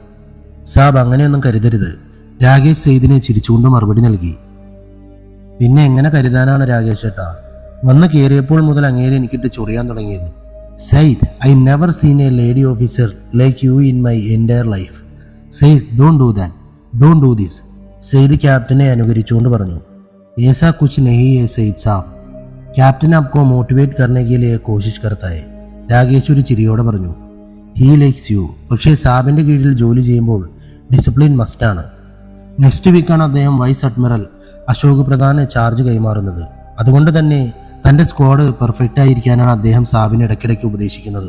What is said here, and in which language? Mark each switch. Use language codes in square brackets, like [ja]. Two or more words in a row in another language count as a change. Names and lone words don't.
[ml] സാബ്, അങ്ങനെയൊന്നും കരുതരുത്. രാകേഷ് സെയ്ദിനെ ചിരിച്ചുകൊണ്ട് മറുപടി നൽകി. പിന്നെ എങ്ങനെ കരുതാനാണ് രാകേഷ് ഏട്ടാ? വന്ന് കയറിയപ്പോൾ മുതൽ അങ്ങേരെ എനിക്കിട്ട് ചൊറിയാൻ തുടങ്ങിയത്. [en] സെയ്ദ്, I never seen a lady officer like you in my entire life. സെയ്ദ്, don't do that, don't do this. [ml] സെയ്ദ് ക്യാപ്റ്റനെ അനുകരിച്ചുകൊണ്ട് പറഞ്ഞു. [hi] ऐसा कुछ नहीं है സെയ്ദ് സാബ്, ക്യാപ്റ്റൻ आपको മോട്ടിവേറ്റ് करने के लिए कोशिश करता है. [ml] രാകേഷ് ഒരു ചിരിയോടെ പറഞ്ഞു. [en] he likes you. [ml] പക്ഷേ സാബിന്റെ കീഴിൽ ജോലി ചെയ്യുമ്പോൾ [en] discipline mustആണ്. next weekആണ് [ml] അദ്ദേഹം [en] vice admiral [ml] അശോക് പ്രധാന് ചാർജ് കൈമാറുന്നത്. അതുകൊണ്ട് തന്നെ തൻ്റെ [en] squad perfect [ml] ആയിരിക്കാനാണ് അദ്ദേഹം സാബിനെ ഇടയ്ക്കിടയ്ക്ക് ഉപദേശിക്കുന്നത്.